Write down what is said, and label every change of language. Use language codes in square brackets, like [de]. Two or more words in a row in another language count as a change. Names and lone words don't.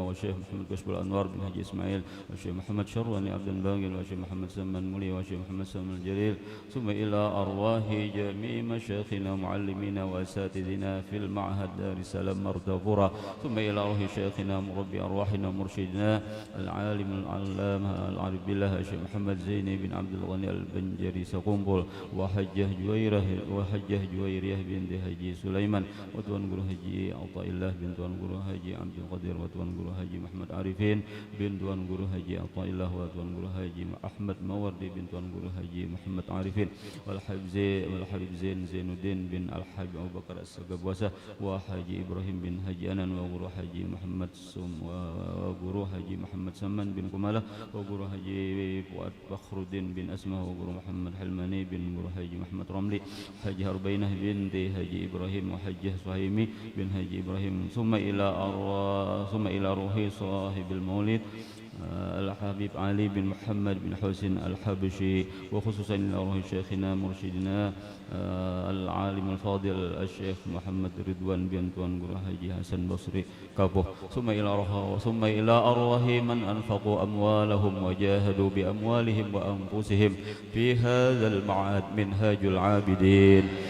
[ar] وشيخ محمد كشف الأنوار بن حجي إسماعيل وشيخ محمد شرواني عبد الباقر وشيخ محمد سلمان مولي وشيخ محمد سلمان الجليل ثم إلى أرواح جميع مشايخنا ومعلمينا وأساتذنا في المعهد دار السلام مرتفورة ثم إلى أرواح شيخنا مربي أرواحنا مرشدنا العالم العلامة العارف بالله الشيخ محمد زيني بن عبد الغني البنجري سقومبول وحجه جويرية بنت حجي سليمان وتوان guru haji Athaillah bin tuan guru haji Abdul Qadir wa tuan guru haji Muhammad Arifin bin tuan guru haji Athaillah wa tuan guru haji Ahmad Mawardi bin tuan guru haji Muhammad Arifin wal Habib Zain Zainuddin bin Al Habib Abu Bakar As-Sagabwasa wa haji Ibrahim bin Haji Anan wa guru haji Muhammad Sum wa guru haji Muhammad Saman bin Kumalah wa guru haji Fuad Fakhruddin bin Asma wa guru Muhammad Hilmani bin guru haji Muhammad Ramli haji Harbainah binti haji Ibrahim wa haji Suhaimi bin haji Ibrahim summa إلى روح صاحب المولد الحبيب علي بن محمد بن حسين الحبشي وخصوصا إلى روح شيخنا مرشدنا العالم الفاضل الشيخ محمد رضوان بن توان guru haji Hasan Basri Kapoh ثم إلى أرواح من أنفقوا أموالهم وجاهدوا بأموالهم وأنفسهم في هذا المعهد منهاج العابدين